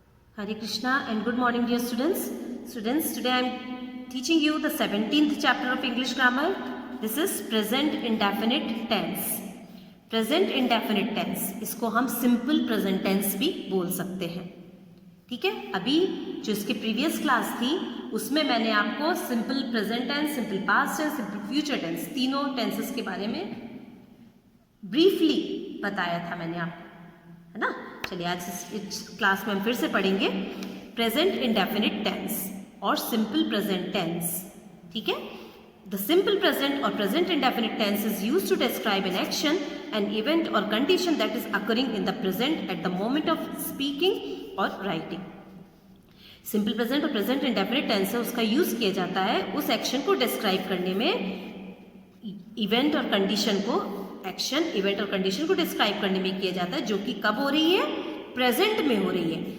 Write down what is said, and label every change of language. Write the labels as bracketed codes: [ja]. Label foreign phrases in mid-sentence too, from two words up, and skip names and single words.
[en] Hare Krishna and good morning dear students. Students, today I am teaching you the 17th chapter of English grammar. This is present indefinite tense. Present indefinite tense, [hi] इसको हम [en] simple present tense [hi] भी बोल सकते हैं. ठीक है, अभी जो इसकी [en] previous class [hi] थी उसमें मैंने आपको [en] simple present tense, simple past tense, simple future tense [hi] तीनों टेंसेस के बारे में ब्रीफली बताया था मैंने आपको, है ना. चलिए आज इस क्लास में हम फिर से पढ़ेंगे [en] present indefinite tense [hi] और [en] simple present tense. [hi] ठीक है, [en] the simple present and present indefinite tense is used to describe an action, an event and condition that is occurring in the present at the moment of speaking and writing. simple present and present indefinite tense [hi] है उसका यूज किया जाता है उस एक्शन को डिस्क्राइब करने में, [en] event and condition [hi] को, [en] action event and condition [hi] को डिस्क्राइब करने में किया जाता है जो कि कब हो रही है, प्रेजेंट में हो रही है.